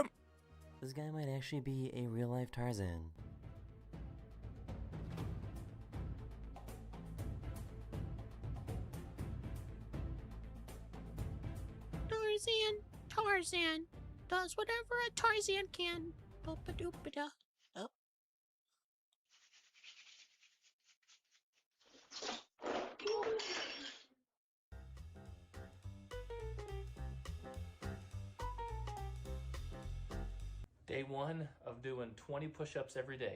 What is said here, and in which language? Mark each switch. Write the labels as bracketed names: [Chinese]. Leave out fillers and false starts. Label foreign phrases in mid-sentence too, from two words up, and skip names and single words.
[English] This guy might actually be a real-life Tarzan. Tarzan does whatever a Tarzan can. Ba-ba-doop-ba-da. Oh. Day 1 of doing 20 push-ups every day.